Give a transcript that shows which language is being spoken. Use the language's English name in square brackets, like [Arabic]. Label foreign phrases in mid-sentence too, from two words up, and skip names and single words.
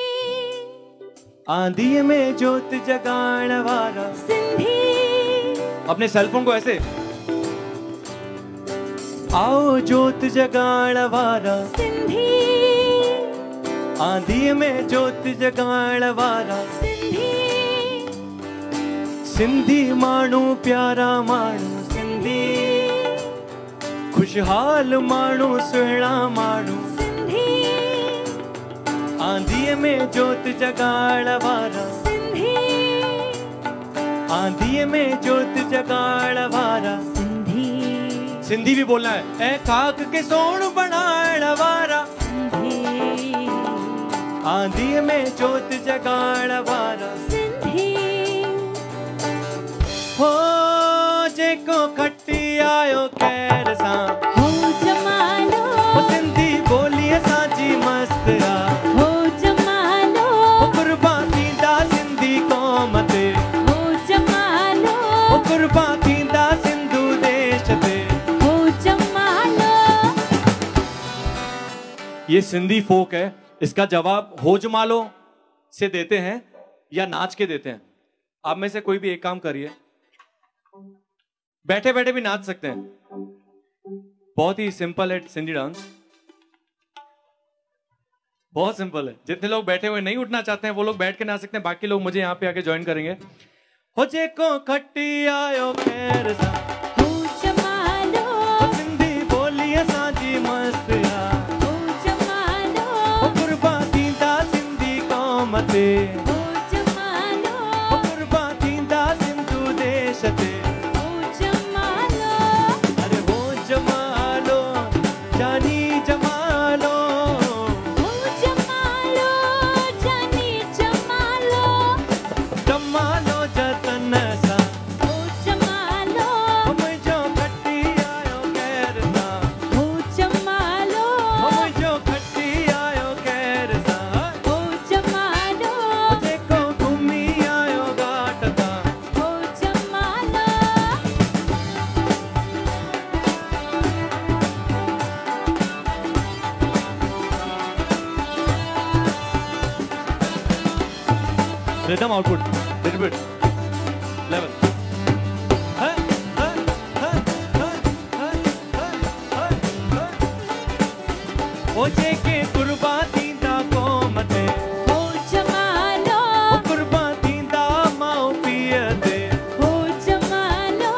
[Sindhi] आंधी में ज्योत जगाण वारा। सिंधी [Hindi] अपने सेलफोन को ऐसे, आओ [Sindhi] ज्योत जगाण वारा। सिंधी आंधी में ज्योत जगाण वारा। सिंधी सिंधी माण्हू प्यारा माण्हू, सिंधी खुशहाल माण्हू, सुहिणा माण्हू। सिंधी आंधी में ज्योत जगाण वारा। सिंधी आंधी में ज्योत जगाण वारा। सिंधी [Hindi] सिंधी भी बोलना है। [Sindhi] ऐ खाक के सोन बनाइण वारा। आंधी में ज्योत जगाण वारा। सिंधी हो जेको खटी आयो कैर सां, हो जमालो, हो सिंधी ॿोली असांजी मस्त आ। हो जमालो, हो कुर्बान थींदा सिंधी क़ौम ते। हो जमालो, हो कुर्बान थींदा सिंधू देश ते। हो जमालो। [Hindi] ये सिंधी फोक है। इसका जवाब होजमालो से देते हैं या नाच के देते हैं। आप में से कोई भी एक काम करिए, बैठे बैठे भी नाच सकते हैं। बहुत ही सिंपल है सिंधी डांस, बहुत सिंपल है। जितने लोग बैठे हुए नहीं उठना चाहते हैं वो लोग बैठ के नाच सकते हैं, बाकी लोग मुझे यहाँ पे आके ज्वाइन करेंगे। [Sindhi] हो जे को खट्टी आयो खैर सा, हो जमालो, हो सिंधी बोली असांजी मस्त आ, हो जमालो, हो कुर्बा थींदा सिंधी कौम ते, हो जमालो, हो कुर्बा थींदा सिंधु देश ते। हो जमालो, अरे हो जमालो जानी जमालो, हो जमालो, जानी जमालो, जमालो जतन सा, हो जमालो, हम जो खट्टी आयो खैर सा, हो जमालो, हम जो खट्टी आयो खैर सा, हो जमालो, जेको घुमी आयो घाट ता। हो जमालो। Rhythm output, little bit, level. ओ जेके कुर्बा थींदा क़ौम ते, हो जमालो, ओ कुर्बा थींदा माउ पीउ ते, हो जमालो,